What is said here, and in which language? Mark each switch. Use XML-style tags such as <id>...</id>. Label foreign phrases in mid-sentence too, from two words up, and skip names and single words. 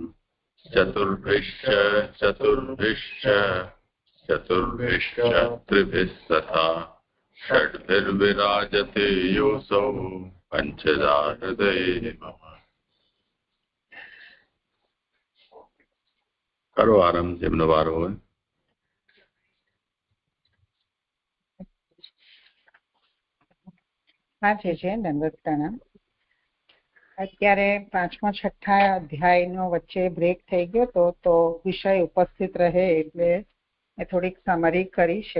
<sa>चतुर्भिश्च त्रिभिः तथा षड्भिर्विराजते योऽसौ पञ्चदा हृदये मम।</sa> <hi>करो आरंभ</hi> <gu>જેમનો વારો હોય. હા છે દંડવત પ્રણામ. અત્યારે 5મા 6ઠા અધ્યાયનો વચ્ચે બ્રેક થઈ ગયો તો વિષય ઉપસ્થિત રહે એટલે મેં થોડીક સમરી કરી છે.</gu>